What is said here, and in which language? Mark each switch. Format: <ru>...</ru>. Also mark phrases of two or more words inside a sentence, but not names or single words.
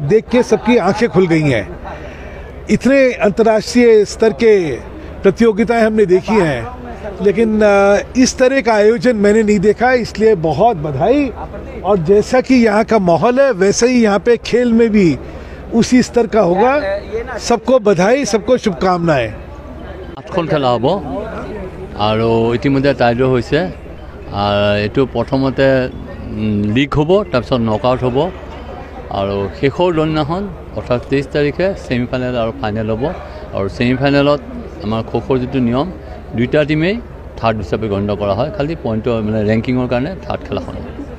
<hi>देख के सबकी आंखें खुल गई हैं। इतने अंतर्राष्ट्रीय स्तर के प्रतियोगिताएं हमने देखी हैं, लेकिन इस तरह का आयोजन मैंने नहीं देखा, इसलिए बहुत बधाई। और जैसा कि यहाँ का माहौल है, वैसे ही यहाँ पे खेल में भी उसी स्तर का होगा। सबको बधाई, सबको शुभकामनाएं।</hi> <as>8খন খেলা হ'ব আৰু ইতিমধ্যে টাইডো হৈছে। এইটো প্ৰথমতে লীগ হ'ব, তাৰপিছত নকআউট হ'ব আৰু শেষৰ দিনাখন অৰ্থাৎ 23 তাৰিখে ছেমিফাইনেল আৰু ফাইনেল হ'ব। আৰু ছেমিফাইনেলত আমাৰ খোখৰ যিটো নিয়ম, দুইটা টিমেই থাৰ্ড হিচাপে গণ্য কৰা হয়, খালি পইণ্টৰ মানে ৰেংকিঙৰ কাৰণে থাৰ্ড খেলাখন হ'ব।</as>